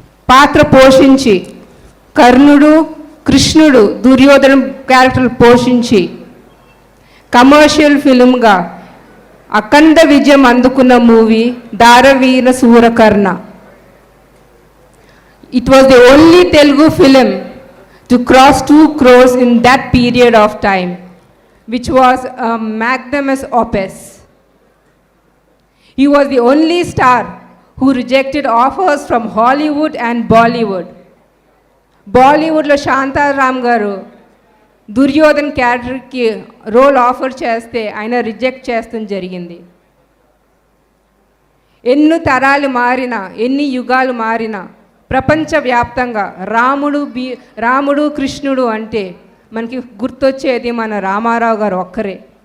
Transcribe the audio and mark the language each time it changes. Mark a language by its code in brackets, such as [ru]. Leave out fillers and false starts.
[te] పాత్ర పోషించి కర్ణుడు, కృష్ణుడు, దుర్యోధన క్యారెక్టర్ పోషించి కమర్షియల్ ఫిల్మ్గా అఖండ విజయం అందుకున్న movie Danaveera Soora Karna. [en] It was the only Telugu film to cross 2 crores in that period of time, which was a magnanimous opus. He was the only star who rejected offers from Hollywood and Bollywood. [te] బాలీవుడ్లో శాంతారాం గారు దుర్యోధన్ క్యారెక్టర్కి role offer చేస్తే ఆయన reject చేస్తూ జరిగింది. ఎన్ని తరాలు మారినా, ఎన్ని యుగాలు మారినా ప్రపంచవ్యాప్తంగా రాముడు కృష్ణుడు అంటే మనకి గుర్తొచ్చేది మన రామారావు గారు ఒక్కరే.